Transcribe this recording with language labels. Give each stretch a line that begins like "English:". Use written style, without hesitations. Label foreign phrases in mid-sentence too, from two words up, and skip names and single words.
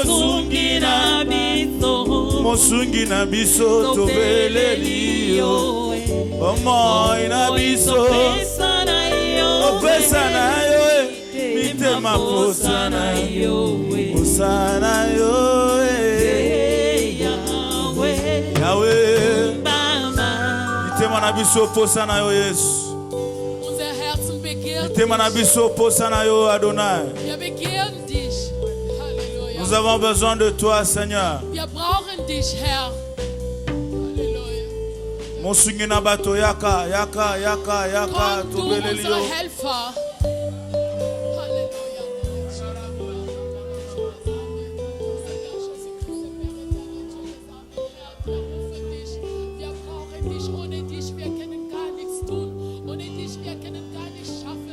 Lingala: mosungi na biso tobeleli yo omoi na biso opesa na yo mitema posa na yo Yahweh mitema na biso posa na yo Yesu
German: Unser Herzen begehrt
Lingala: mitema na biso posa na yo Adonai.
German: Wir begehren dich. Halleluja.
French: Nous avons besoin de toi Seigneur.
German: Wir brauchen dich, Herr. Halleluja.
Lingala: Mosungi na bato yaka
German: Komm, du
Lingala: tobeleli yo
German: unser Helfer. Halleluja. Wir brauchen dich. Ohne dich, wir können gar nichts tun. Ohne dich, wir können gar nichts schaffen.